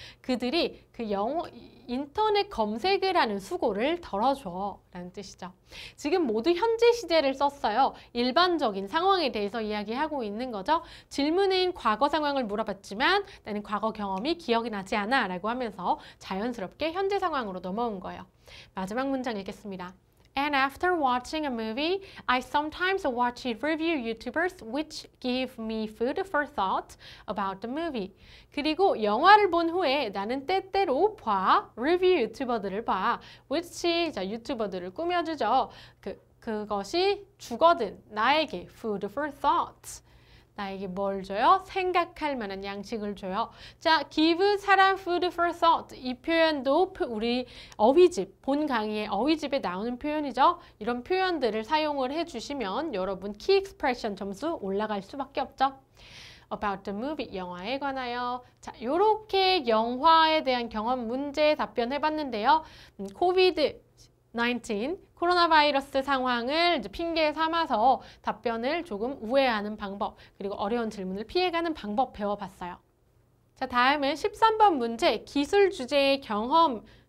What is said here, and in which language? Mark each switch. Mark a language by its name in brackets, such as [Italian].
[Korean] 그들이 그 인터넷 검색을 하는 수고를 덜어줘 라는 뜻이죠. 지금 모두 현재 시제를 썼어요. 일반적인 상황에 대해서 이야기하고 있는 거죠. 질문은 과거 상황을 물어봤지만 나는 과거 경험이 기억이 나지 않아 라고 하면서 자연스럽게 현재 상황으로 넘어온 거예요. 마지막 문장 읽겠습니다. [English] And after watching a movie, I sometimes watch review YouTubers which give me food for thought about the movie. [Korean] 그리고 영화를 본 후에 나는 때때로 리뷰 유튜버들을 봐. which, 자, 유튜버들을 꾸며주죠. 그것이 주거든 나에게 food for thought. 나에게 뭘 줘요? 생각할 만한 양식을 줘요. 자, give 사람 food for thought. 이 표현도 우리 어휘집, 본 강의의 어휘집에 나오는 표현이죠. 이런 표현들을 사용을 해주시면 여러분 키 익스프레션 점수 올라갈 수밖에 없죠. [English] About the movie, [Korean] 영화에 관하여. 자, 요렇게 영화에 대한 경험 문제 답변해봤는데요. COVID-19 코로나 바이러스 상황을 이제 핑계 삼아서 답변을 조금 우회하는 방법, 그리고 어려운 질문을 피해가는 방법 배워봤어요. 자, 다음은 13번 문제, 기술 주제의 경험.